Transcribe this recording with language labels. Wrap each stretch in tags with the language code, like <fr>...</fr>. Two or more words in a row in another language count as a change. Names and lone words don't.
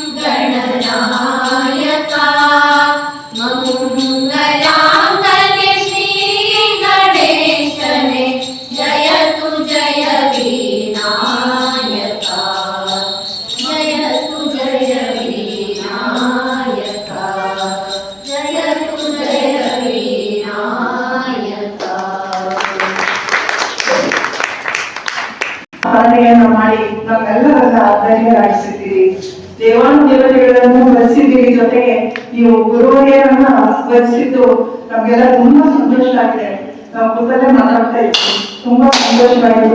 <sa>गणनायका मङ्गलाङ्गने श्रीगणेशने जयतु जय विनायका जयतु जय विनायका जयतु जय विनायका</sa> <kn>ಸ್ಮರಣೆಯನ್ನು ಮಾಡಿ ನಮ್ಮೆಲ್ಲರನ್ನ ಧನ್ಯರಾಗಿಸಿದ್ದೀರಿ. ದೇವಾನುದೇವತೆಗಳನ್ನು ವರಿಸಿದ್ದೀರಿ, ಜೊತೆಗೆ ನೀವು ಗುರುವರಿಯರನ್ನ ವರಿಸಿದ್ದು ನಮ್ಗೆಲ್ಲ ತುಂಬಾ ಸಂತೋಷ ಆಗಿದೆ. ನಾವು ಕೂತಲ್ಲೇ ಮಾತಾಡ್ತಾ ಇದ್ವಿ, ತುಂಬಾ ಸಂತೋಷವಾಯಿತು.</kn>